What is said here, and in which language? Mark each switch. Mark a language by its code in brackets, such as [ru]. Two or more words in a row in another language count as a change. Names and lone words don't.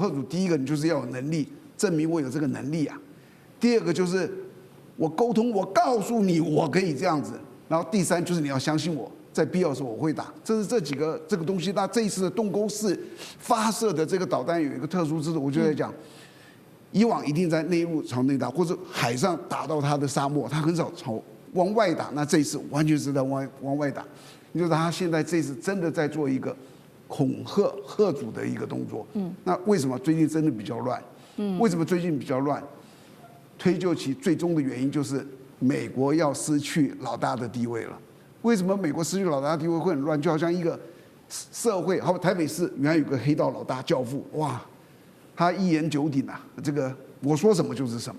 [zh] 嚇阻第一個，你就是要有能力證明我有這個能力啊。第二個就是我溝通，我告訴你我可以這樣子。然後第三就是你要相信我，在必要的時候我會打。這是這幾個這個東西。那這一次的洞溝4發射的這個導彈有一個特殊之處，我就在講，以往一定在內陸朝內打，或者海上打到它的沙漠，它很少往外打。那這一次完全是在往外打。你就是他現在這次真的在做一個恐嚇嚇阻的一個動作。那為什麼最近真的比較亂？為什麼最近比較亂？推究其最終的原因就是美國要失去老大的地位了。為什麼美國失去老大的地位會很亂？就好像一個社會，好，台北市原來有個黑道老大教父，哇，他一言九鼎啊，這個我說什麼就是什麼。